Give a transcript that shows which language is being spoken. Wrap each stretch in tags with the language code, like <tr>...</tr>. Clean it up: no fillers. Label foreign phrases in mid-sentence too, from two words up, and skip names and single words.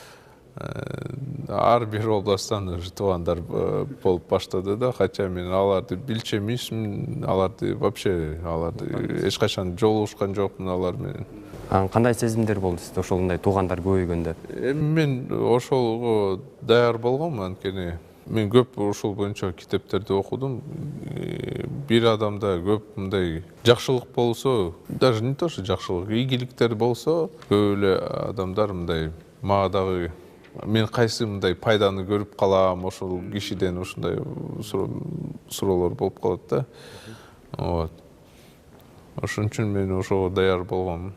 <ky>Ар бир областтан уже туугандар болуп баштады да, хотя мен аларды билчү эмесмин, аларды вообще эч качан жолугушкан жокмун алар менен. Кандай сезимдер болду сизде ошолундай туугандар көбөйгөндө? Мен ошолго даяр болгом, анткени мен көп ушул боюнча китептерди окудум. Бир адамда көп мындай жакшылык болсо,</ky> <ru>даже не то что</ru> <ky>жакшылык, ийгиликтер болсо, көп эле адамдар мындай мага дагы мен кайсы мындай пайданы көрүп калам, ошол кишиден ушундай суроолор болуп калат да. Вот. Ошон үчүн мен ошого даяр болгом.</ky>